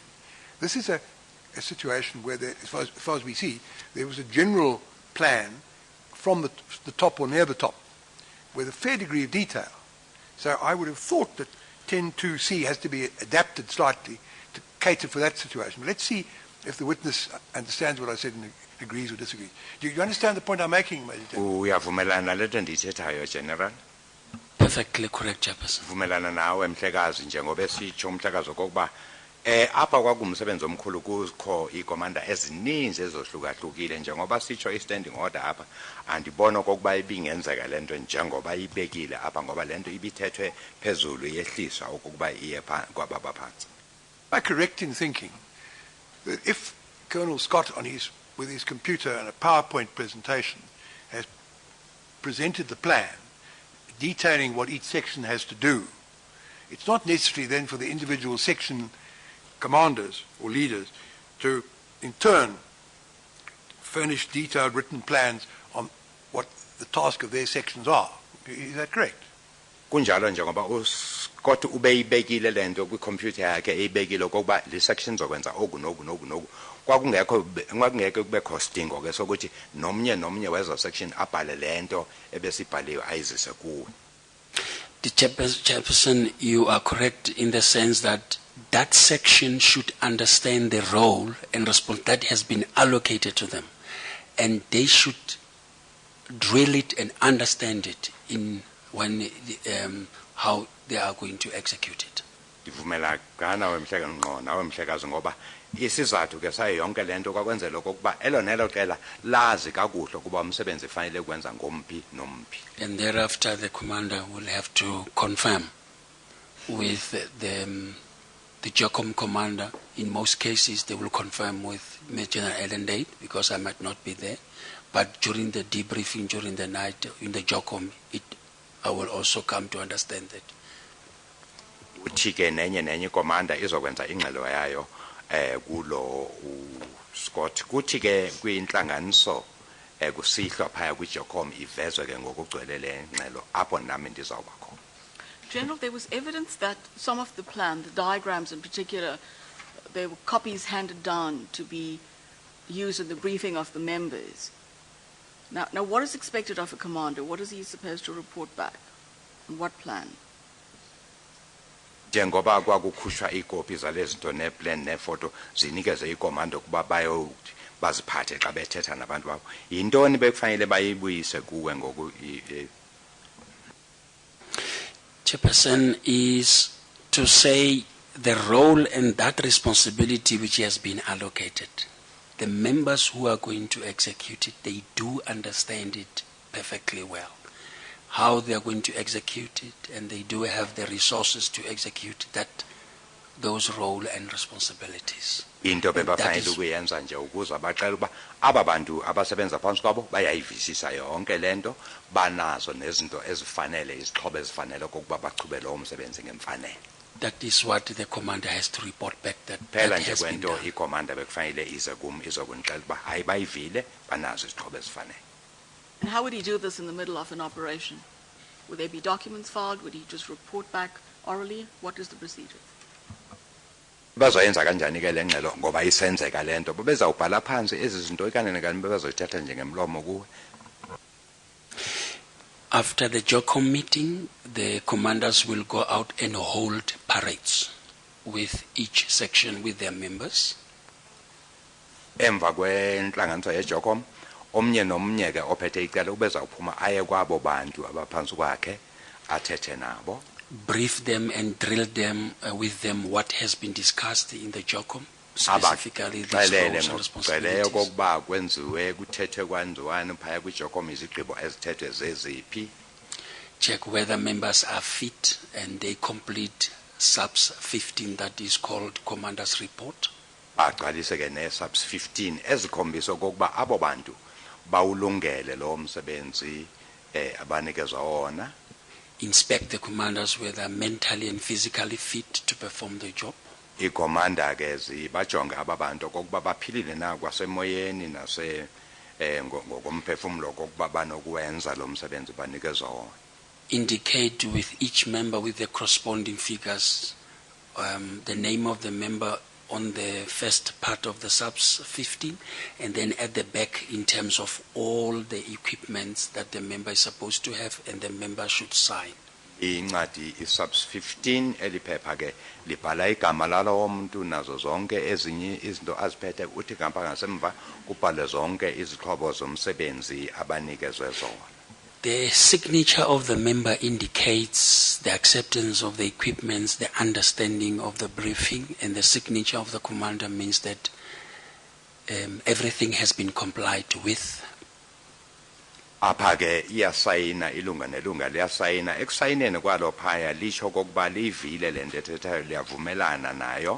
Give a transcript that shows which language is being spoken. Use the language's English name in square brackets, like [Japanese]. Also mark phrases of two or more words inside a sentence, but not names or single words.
[English] This is a situation where, as far as we see, there was a general plan from the top or near the top with a fair degree of detail. So I would have thought that 10.2c has to be adapted slightly to cater for that situation. But let's see if the witness understands what I said and agrees or disagrees. Do you understand the point I'm making, Major General? [Xhosa] Uyavumelana lento ndiyithethayo general? [English] Perfectly correct, Chairperson. [Xhosa] Vumelana nawe mhlekazi njengoba esitsho umhlekazi okokuba apha kwakumsebenzi omkhulu kukho iikomanda ezininzi ezohlukahlukile njengoba sitsho i- [English] standing order [Xhosa] apha andibona okokuba ibingenzeka lento njengoba ibekile apha ngoba lento ibithethwe phezulu yehliswa okokuba iye kwababa phansi. [English] Am I correct in thinking that if Colonel Scott with his computer and a PowerPoint presentation has presented the plan detailing what each section has to do, it's not necessary then for the individual section commanders or leaders to in turn furnish detailed written plans on what the task of their sections are. Is that correct? [Xhosa] Kunjalo njengoba uScott ubeyibekile lento kwicomputer yakhe eyibekile okokuba le section zokwenza oku noku kwakungekho kubekho sidingo ke sokuthi nomnye wezo section abhale lento ebesibhaliwe ayizise kuwe. [English] The Chairperson, you are correct in the sense that that section should understand the role and response that has been allocated to them, and they should drill it and understand it in when how they are going to execute it. [Xhosa] Ndivumela nawe mhlekazi ngoba isizathu ke sayo yonke lento kwakwenzela okokuba elonelo qela lazi kakuhle ukuba umsebenzi ufanele kwenza ngomphi nomphi. [English] And thereafter the commander will have to confirm with the JOCOM commander. In most cases they will confirm with Major General Allendale because I might not be there. But during the debriefing, during the night in the JOCOM, I will also come to understand that. [Xhosa] Uthi ke nenye commander izokwenza ingxelo yayo kulo Scott. Kuthi ke kwinhlanganiso kusihlwa phaya kwiJOCOM ivezwe ke ngokugcwele le ngxelo apho nami ndizawuba khona. [English] General, there was evidence that some of the plan, the diagrams in particular, there were copies handed down to be used in the briefing of the members. Now, what is expected of a commander? What is he supposed to report back? On what plan? [Xhosa] Njengoba kwakukhushwa ikopi zalezinto neplan nefoto zinikeze ikomando kuba bayothi baziphathe xa bethetha nabantu babo. Yintoni bekufanele bayibuyise kuwe ngoku? [English] Chairperson, is to say the role and that responsibility which has been allocated. The members who are going to execute it, they do understand it perfectly well, how they are going to execute it, and they do have the resources to execute those role and responsibilities. [Xhosa] Into bebafanele ukuyenza nje ukuze baxela uba aba bantu abasebenza phansi kwabo bayayivisisa yonke lento banazo nezinto ezifanele izixhobo ezifanele kokuba bachube lo umsebenzi ngemfanele. [English] That is what the commander has to report back. That [Xhosa] Phela [English] has [Xhosa] nje [English] been [Xhosa] kwento [English] done. [Xhosa] ikomanda bekufanele ize kum izokundixela uba hayi bayivile banazo izixhobo ezifanele. [English] And how would he do this in the middle of an operation? Would there be documents filed? Would he just report back orally? What is the procedure? [Xhosa] Bazoyenza kanjani ke le ngxelo ngoba isenzeka lento bezawubhala phansi ezi zinto ikanene kanti bezozithatha njengemlomo kuwe. [English] After the JOCOM meeting, the commanders will go out and hold parades with each section with their members. [Xhosa] Emva kwenhlanganiso yeJOCOM omnye nomnye ke ophethe icala ubeza uphuma aye kwabo bantu abaphansi kwakhe athethe nabo. [English] Brief them and drill them with them what has been discussed in the JOCOM, specifically these roles and responsibilities. [Xhosa] Okokuba kwenziwe kuthethwe kwanziwani phaya kwiJOCOM izigqibo ezithethwe zeziphi. [English] Check whether members are fit and they complete subs 15 that is called commander's report. [Xhosa] Baqalise ke ne-subs 15 ezikhombisa okokuba abo bantu bawulungele lo msebenzi abanikezwa wona. [English] Inspect the commanders whether mentally and physically fit to perform the job. [Xhosa] Ikomanda ke zibajonge ababantu okokuba baphilile na kwasemoyeni nase ngokomphefumulo okokuba banokwenza lo msebenzi banikezwa wona. [English] Indicate with each member with the corresponding figures the name of the member on the first part of the subs 15 and then at the back in terms of all the equipments that the member is supposed to have and the member should sign. [Xhosa] Incwadi isubs 15 eliphepha ke libhala igama lalo muntu nazo zonke ezinye izinto aziphethe uthi ngapha ngasemva kubhale zonke izixhobo zomsebenzi abanikezwe zona. [English] The signature of the member indicates the acceptance of the equipments, the understanding of the briefing, and the signature of the commander means that everything has been complied with. [Xhosa] Apha ke iyasayina ilunga nelunga liyasayina ekusayineni kwalo phaya lisho kokuba livile lento ethethayo liyavumelana nayo.